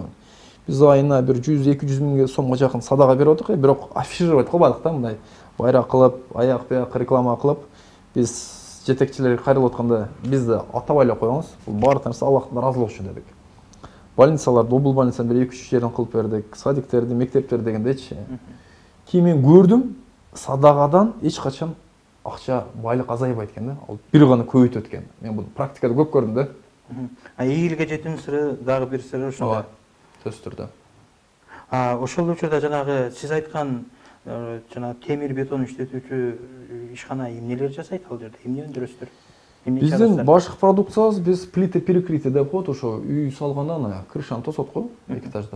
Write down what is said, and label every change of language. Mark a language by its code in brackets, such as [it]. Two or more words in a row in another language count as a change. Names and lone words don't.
[ky] Биз айына бир 100-200 миңге сомго жакын садака берип атык, бирок афишировать кылбадык да, мындай байрак кылып, аяк-бияк реклама кылып, биз жетекчилерге кайрылып атканда бизди атабай эле коюңуз. Бул баардык нерсе Аллахтын ыраазылыгы үчүн дедик. Больницаларды, облус больницаны бир 2-3 жерден кылып бердик, садиктерди, мектептерди дегендейчи. [kk] Кейін мен көрдім, садағадан ешқашан ақша байлық азайбайды екен да. Ол бір ғана көбейтеді екен. Мен бұл практикада көп көрдім да. [ky] Ийгиликке жетүүнүн сыры дагы бир сыры ошондо. Сөзсүз түрдө. Ошол учурда жанагы сиз айткан жана темир бетон иштетүүчү ишкана эмнелер жасайт ал жерде? Эмне өндүрөсүздөр? Биздин башкы продукциябыз биз [ru] плита перекрытие [ky] деп коет, ошо үй салгандан крышаны тосот го, экитаждар.